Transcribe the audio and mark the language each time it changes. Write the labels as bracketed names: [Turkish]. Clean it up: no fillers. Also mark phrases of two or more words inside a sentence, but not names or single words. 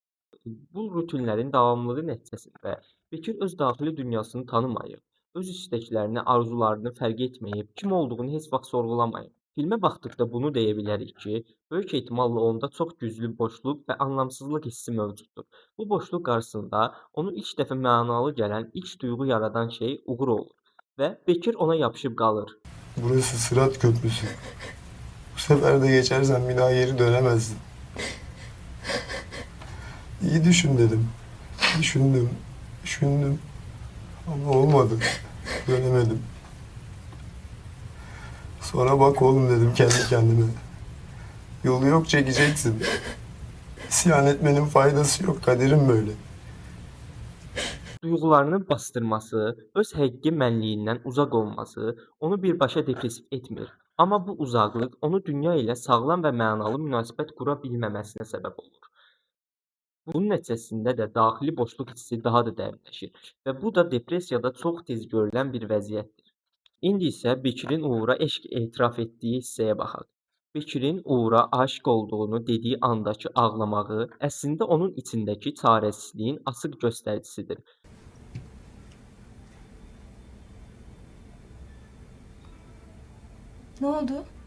[Azerbaijani] Bu rutinlərin davamlılığı nəticəsində Bekir öz daxili dünyasını tanımayıb, öz istəklərini, arzularını fərq etməyib, kim olduğunu heç vaxt sorğulamayıb. Filmə baxdıqda bunu deyə bilərik ki, böyük ehtimalla onda çox güclü boşluq və anlamsızlıq hissi mövcuddur. Bu boşluq qarşısında onu ilk dəfə mənalı gələn, ilk duyğu yaradan şey Uğur olur və Bekir ona yapışıb qalır. [Turkish] Burası Sırat Köprüsü. Bu sefer de geçersen bir daha geri dönemezsin. İyi düşün dedim. Düşündüm. Ama olmadı. Dönemedim. Sonra bak oğlum dedim kendi kendime. Yolu yok, çekeceksin. İsyan etmenin faydası yok. Kaderim böyle. [Azerbaijani] Duyğularını bastırması, öz həqiqi mənliyindən uzaq olması onu birbaşa depressiv etmir. Amma bu uzaqlıq onu dünya ilə sağlam və mənalı münasibət qura bilməməsinə səbəb olur. Bunun nəticəsində də daxili boşluq hissi daha da dərinləşir və bu da depressiyada çox tez görülən bir vəziyyətdir. İndi isə Bekirin Uğur'a eşq etiraf etdiyi hissəyə baxaq. Bekirin Uğur'a aşiq olduğunu dediyi andakı ağlamağı əslində onun içindəki çarəsizliyin açıq göstəricisidir. [Turkish] Ne oldu?